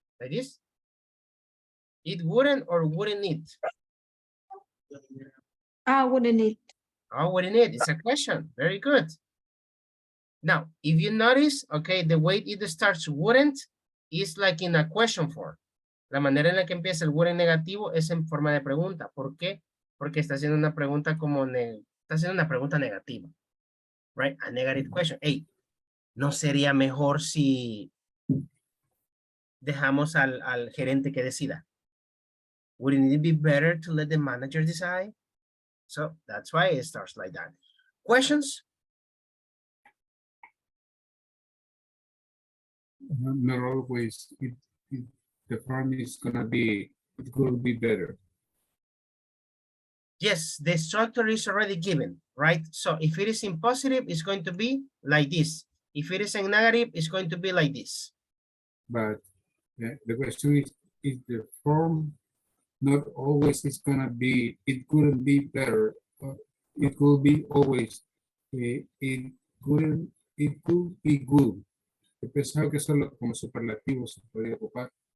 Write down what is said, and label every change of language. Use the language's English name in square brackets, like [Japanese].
[English] Like this? It wouldn't or wouldn't it? Wouldn't it? Oh, what in it? It's a question. Very good. Now, if you notice, okay, the way it starts wouldn't is like in a question form. [Spanish] La manera en la que empieza el wouldn't negativo es en forma de pregunta. ¿Por qué? Porque está haciendo una pregunta está haciendo una pregunta negativa. [English] Right? A negative question. [Spanish] Hey, ¿no sería mejor si dejamos al gerente que decida? [English] Wouldn't it be better to let the manager decide? So that's why it starts like that. Questions? Not always. The form is gonna be, it could be better. Yes, the structure is already given, right? So if it is in positive, it's going to be like this. If it is in negative, it's going to be like this. But the question is the form not always is gonna be, it couldn't be better. It could be always, it could be good. [Spanish] He pensado que solo como superlativo se podría ocupar.